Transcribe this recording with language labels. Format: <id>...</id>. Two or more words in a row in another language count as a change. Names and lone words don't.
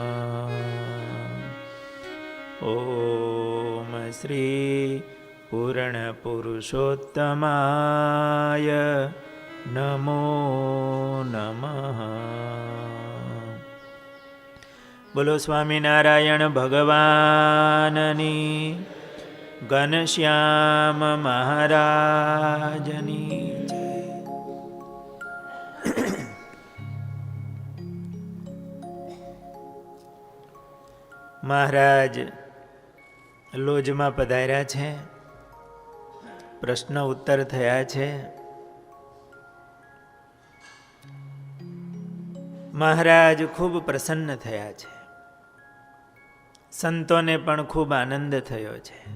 <sa>ॐ श्री पूर्णपुरुषोत्तमाय नमो नमः।</sa> <gu>બોલો સ્વામિનારાયણ ભગવાનની, ઘનશ્યામ મહારાજની જય। મહારાજ લોજમાં પધાર્યા છે, પ્રશ્ન ઉત્તર થયા છે. મહારાજ ખૂબ પ્રસન્ન થયા છે, સંતોને પણ ખૂબ આનંદ થયો છે.</gu>